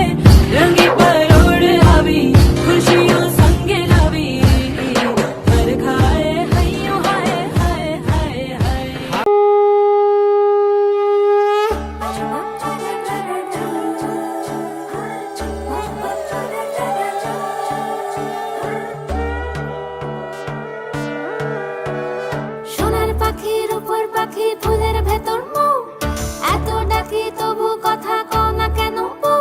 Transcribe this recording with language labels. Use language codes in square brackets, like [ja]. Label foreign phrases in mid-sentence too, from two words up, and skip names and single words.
[gu] રંગી પરોળ આવી, ખુશીઓ સંગે લાવી, હર ખાએ હૈયું હાય હાય હાય હાય. [bn] সোনার পাখির উপর পাখি ফুলের ভেতর মৌ, এত ডাকি তবু কথা কও না কেন বউ।